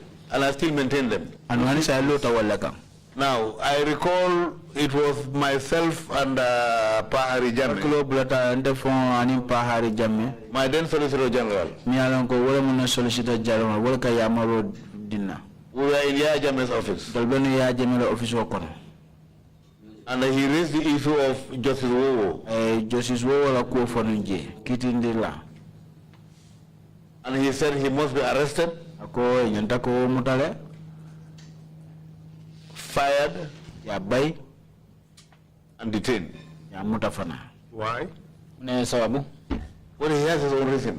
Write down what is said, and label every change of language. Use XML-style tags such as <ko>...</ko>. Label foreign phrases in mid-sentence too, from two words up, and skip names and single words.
<en>And I still maintain them. Now, I recall it was myself and Pahari Jammeh, my then Solicitor General. We were in Yaya Jammeh's office. And he raised the issue of Justice Wowo.</en> <man>Justice Wowo la ko fonunje kitindila.</man> <en>And he said he must be arrested, fired, and detained. Why? Well, he has his own reasons.</en>